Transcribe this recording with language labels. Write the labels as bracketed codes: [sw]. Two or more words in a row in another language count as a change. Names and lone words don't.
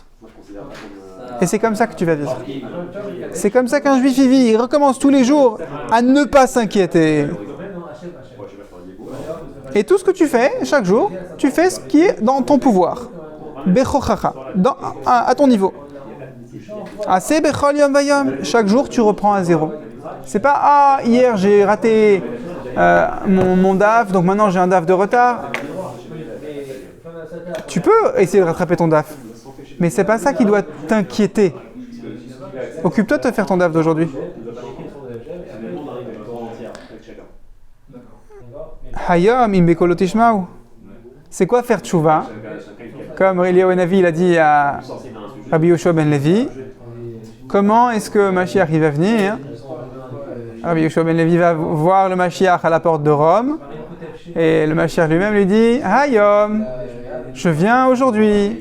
[fr] Et c'est comme ça que tu vas vivre. C'est comme ça qu'un juif y vit. Il recommence tous les jours à ne pas s'inquiéter. Et tout ce que tu fais, chaque jour, tu fais ce qui est dans ton pouvoir. Bechochacha, à ton niveau. [he] עשה בכל יום ויום. [fr] Chaque jour, tu reprends à zéro. C'est pas, hier j'ai raté mon DAF, donc maintenant j'ai un DAF de retard. Tu peux essayer de rattraper ton DAF. Mais c'est pas ça qui doit t'inquiéter. Occupe-toi de te faire ton DAF d'aujourd'hui. [he] היום אם בקולו תשמעו. [fr] C'est quoi faire tchouva? Comme Eliyahu Hanavi l'a dit à Rabbi Yoshua ben Levi. Comment est-ce que Mashiach il va venir? Rabbi Yoshua ben Levi va voir le Mashiach à la porte de Rome. Et le Mashiach lui-même lui dit Hayom, je viens aujourd'hui.